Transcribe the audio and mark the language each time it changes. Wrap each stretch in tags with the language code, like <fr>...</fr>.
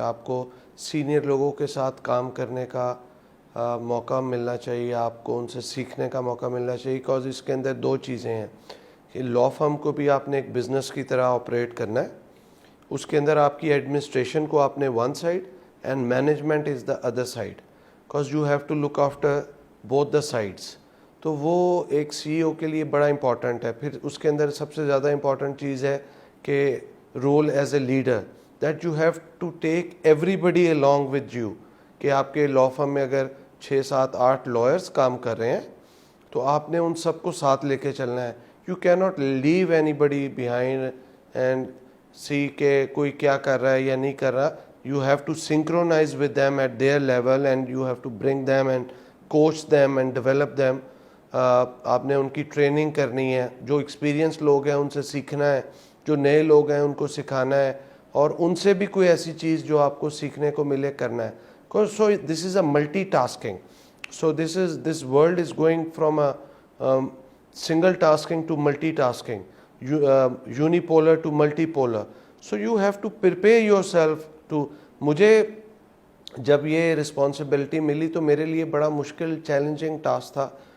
<ur>آپ کو سینئر لوگوں کے ساتھ کام کرنے کا موقع ملنا چاہیے، آپ کو ان سے سیکھنے کا موقع ملنا چاہیے. بیکاز اس کے اندر دو چیزیں ہیں کہ لاء فرم کو بھی آپ نے ایک بزنس کی طرح آپریٹ کرنا ہے. اس کے اندر آپ کی ایڈمنسٹریشن کو آپ نے</ur> <en>One side and management is the other side. Because you have to look after both the sides.</en> <ur>تو وہ ایک سی ای او کے لیے بڑا امپورٹنٹ ہے. پھر اس کے اندر سب سے زیادہ امپورٹنٹ چیز ہے کہ</ur> <en>Role as a leader that you have to take everybody along with you.</en> <ur>کہ آپ کے لاء فرم میں اگر 6 7 8 لائرس کام کر رہے ہیں تو آپ نے ان سب کو ساتھ لے کے چلنا ہے.</ur> <en>you کی not leave anybody behind and see</en> <ur>کہ کوئی کیا کر رہا ہے یا نہیں کر رہا.</ur> <en>You have to synchronize with them at their level and you have to bring them and coach them and develop them.</en> <ur>آپ نے ان کی ٹریننگ کرنی ہے. جو ایکسپیرئنس لوگ ہیں ان سے سیکھنا ہے، جو نئے لوگ ہیں ان کو سکھانا ہے، اور ان سے بھی کوئی ایسی چیز جو آپ کو سیکھنے کو ملے کرنا ہے.</ur> <en>So this is a multitasking. So this world is going from a single tasking to multitasking, unipolar to multipolar. So you have to prepare yourself to.</en> <ur>مجھے جب یہ رسپانسبلٹی ملی تو میرے لیے بڑا مشکل چیلنجنگ ٹاسک تھا.</ur>